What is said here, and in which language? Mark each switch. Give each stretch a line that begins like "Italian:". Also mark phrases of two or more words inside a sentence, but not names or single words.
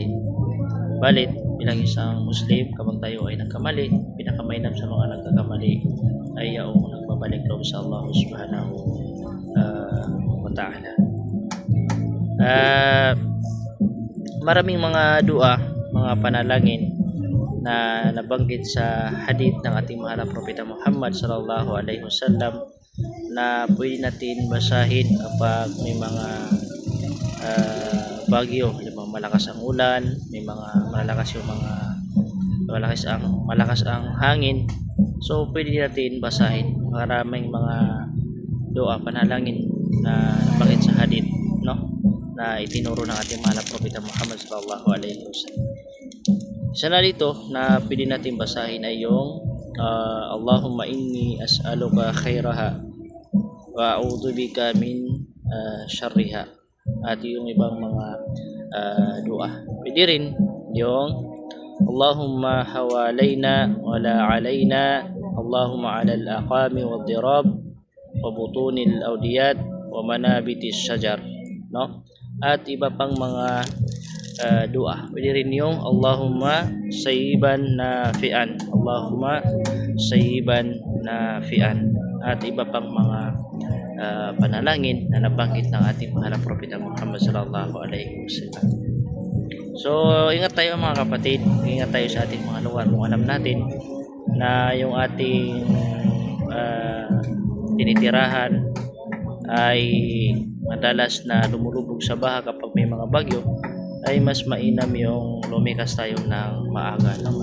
Filipino: Balit bilang isang Muslim, kapag tayo ay nagkamali, pinakamainam sa mga nagkakamali ay yung nagbabalik loob sa Allah
Arabic: سبحانه وتعالى.
Filipino: Maraming mga dua, mga panalangin na nabanggit sa hadith ng ating mahal na Propeta Muhammad
Arabic: صلى الله عليه وسلم
Filipino: na pwede natin basahin kapag may mga bagyo, malakas ang ulan, may mga malakas ang hangin. So pwede natin basahin. Maraming mga dua, panalangin na nabanggit sa hadith, no? Na itinuro ng ating mahal na Propeta Muhammad
Arabic: صلى الله عليه وسلم.
Filipino: Isa na dito na pwede natin basahin ay yung
Arabic: اللهم إني أسألك خيرها وأعوذ بك من شرها,
Filipino: at yung ibang mga dua. Pwede rin yung
Arabic: اللهم حوالينا ولا علينا، اللهم على الآكام والظراب وبطون الأودية ومنابت الشجر,
Filipino: no? At iba pang mga dua. Pwede rin yung
Arabic: اللهم صيبا نافعا، اللهم صيبا نافعا,
Filipino: at iba pang mga panalangin na nabanggit ng ating mahal na Propeta Muhammad
Arabic: صلى الله عليه وسلم.
Filipino: So ingat tayo mga kapatid, ingat tayo sa ating mga lugar. Kung alam natin na yung ating tinitirahan ay madalas na lumulubog sa baha kapag may mga bagyo, ay mas mainam yung lumikas tayo ng maaga, no?